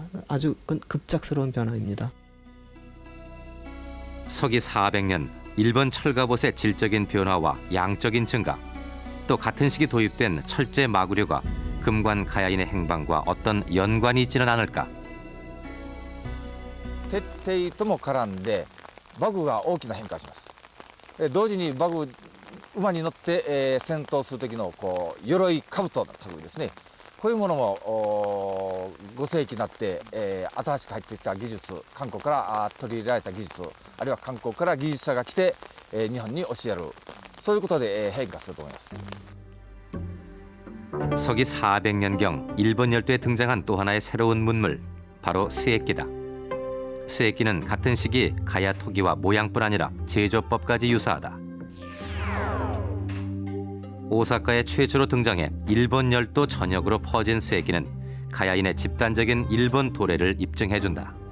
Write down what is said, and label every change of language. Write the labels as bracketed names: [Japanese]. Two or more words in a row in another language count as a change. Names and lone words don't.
[Korean] 아주 급작스러운 변화입니다. 서기 400년 일본 철갑옷의 질적인 변화와 양적인 증가, 또 같은 시기 도입된 철제 마구류가 금관 가야인의 행방과 어떤 연관이 있지는 않을까? [Japanese] 徹底とも絡んで馬具が大きな変化します。同時に馬具馬に乗って、戦闘する時のこう鎧兜の類ですね。こういうものも5世紀になって、新しく入ってきた技術、韓国から取り入れられた技術、あるいは韓国から技術者が来て、日本に教える、そういうことで、変化すると思います。 [Korean] 서기 400년경 일본 열도에 등장한 또 하나의 새로운 문물, 바로 스에끼다. 스에끼는 같은 시기 가야 토기와 모양뿐 아니라 제조법까지 유사하다. 오사카에 최초로 등장해 일본 열도 전역으로 퍼진 스에끼는 가야인의 집단적인 일본 도래를 입증해준다.